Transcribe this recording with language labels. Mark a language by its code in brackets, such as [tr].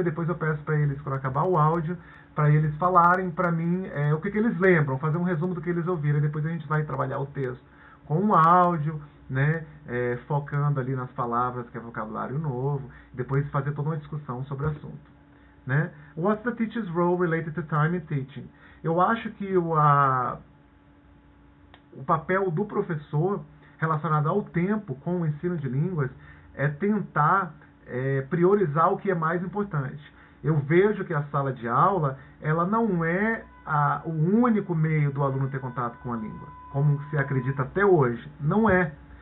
[pt] E depois eu peço para eles, quando acabar o áudio, para eles falarem para mim o que eles lembram. Fazer um resumo do que eles ouviram. E depois a gente vai trabalhar o texto com o áudio, né, focando ali nas palavras, que é vocabulário novo, e depois fazer toda uma discussão sobre o assunto, né? [en] What's the teacher's role related to time in teaching? [pt] Eu acho que o papel do professor relacionado ao tempo com o ensino de línguas é tentar priorizar o que é mais importante. Eu vejo que a sala de aula, ela não é o único meio do aluno ter contato com a língua, como se acredita até hoje. Não é.